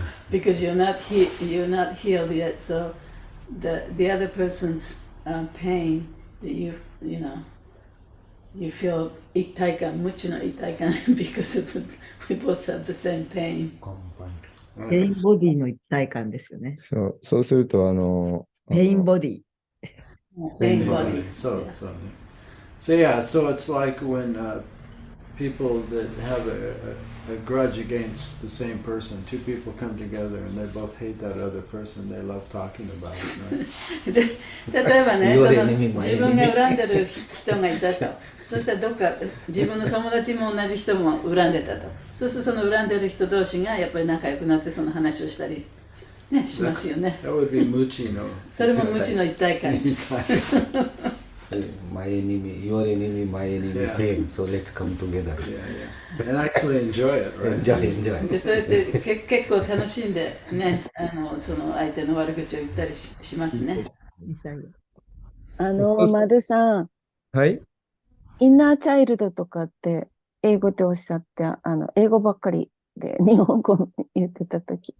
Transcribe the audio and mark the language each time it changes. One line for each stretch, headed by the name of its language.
English: Because you're not healed yet, so the other person's pain that you feel
Japanese: 一体感、無知の一体感
English: because we both have the same pain.
Japanese: ペインボディの一体感ですよね。そうするとペインボディ。
English: Pain body. So yeah, so it's like when people that have a grudge against the same person, two people come together and they both hate that other person, they love talking about it, right?
Japanese: で例えばね、その自分が恨んでる人がいたと、そしたらどっか自分の友達も同じ人も恨んでたと、そうするとその恨んでる人同士がやっぱり仲良くなってその話をしたり、ね、しますよね。
English: That would be
Japanese: muchi no. それも無知の一体感。
English: My enemy, your enemy, my enemy, same. So let's come together. Yeah. And actually enjoy it, right? Enjoy.
Japanese: でそうやって結構楽しんでね、その相手の悪口を言ったりしますね。マドさん、はい。インナーチャイルドとかって英語でおっしゃって、英語ばっかりで日本語言ってたとき。